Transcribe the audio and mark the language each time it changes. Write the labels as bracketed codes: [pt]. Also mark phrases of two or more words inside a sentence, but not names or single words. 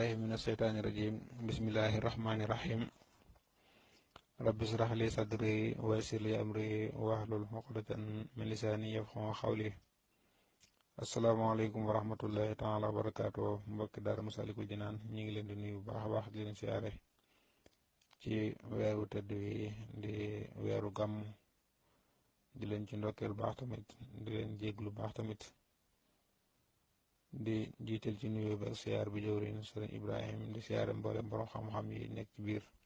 [ar] من الشيطان الرجيم بسم الله الرحمن الرحيم رب اشرح لي صدري ويسر لي أمري واحلل عقدة من لساني يفقهوا قولي السلام عليكم ورحمة الله تعالى وبركاته [wo] mbokki daara Masaalikul Jinaan ñi ngi leen di nuyu bu baax a baax di leen siyaare ci weeru tëdd wi di weeru gàmm di leen ci ndokkeel baax tamit di leen jéglu baax tamit di jiital ci nuyu bi ak siyaar bi jëwriñ sëriñ Ibrahim di siyaare mboolem borom xam-xam yi nekk ci biir